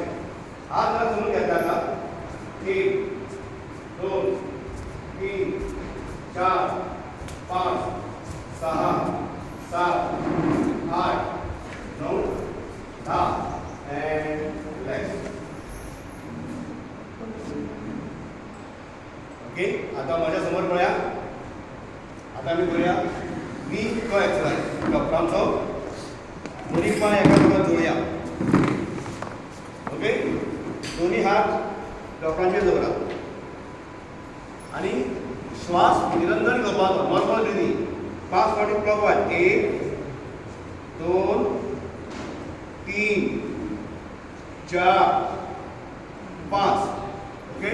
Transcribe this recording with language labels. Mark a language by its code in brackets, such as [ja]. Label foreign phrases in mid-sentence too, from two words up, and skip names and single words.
[mr] हात जरा समजून घ्यायचा का. [en] 1 2 3 4 5 6 7 8 9 10 and relax. [mr] ओके. आता माझ्या समोर पळया. [kok] आता मी करूया नी तो एक्सरसाइज. कपरांचो दोन्ही पाय एका बरोबर जोडया. ओके. दोन्ही हात डोक्याचेर दवरा आणि श्वास निरंतर घेवपाचो. [en] normal breathing. [kok] 5 फावटी क्लॉकवाइज. 1 2 3 4 5. ओके.